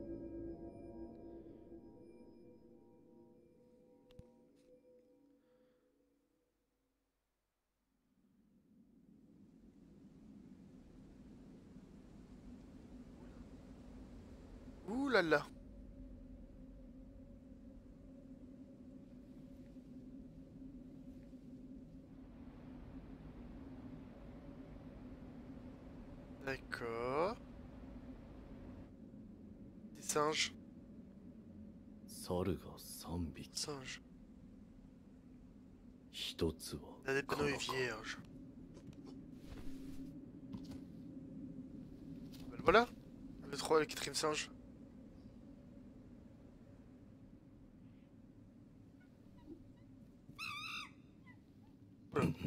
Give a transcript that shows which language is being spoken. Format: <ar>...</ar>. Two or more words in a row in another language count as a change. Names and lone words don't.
<fr>Ouh là là. D'accord. Des singes.</fr> <ja>猿が3匹。</ja> <fr>Singes.</fr> <ja>一つは</ja> <fr>On a des panneaux</fr> <ja>カナカ</ja> <fr>vierges. Ben voilà. Le 3 et le 4ème singe. Voilà.</fr>